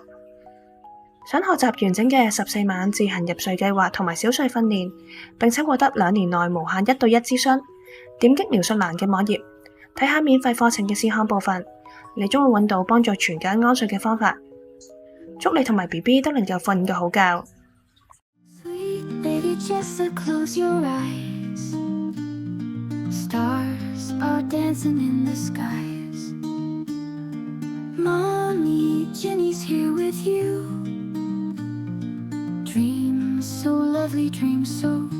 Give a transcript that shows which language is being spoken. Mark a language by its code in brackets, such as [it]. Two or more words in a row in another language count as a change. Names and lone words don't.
[yue] 想學習完整嘅14晚自行入睡計劃同埋小睡訓練，並且獲得2年內無限1對1諮詢，點擊描述欄嘅網頁，睇下免費課程嘅試看部分，你將會揾到幫助全家安睡嘅方法。祝你同埋 BB 都能夠瞓個好覺。 [en] Mommy, Jenny's here with you. Dreams so lovely, dreams so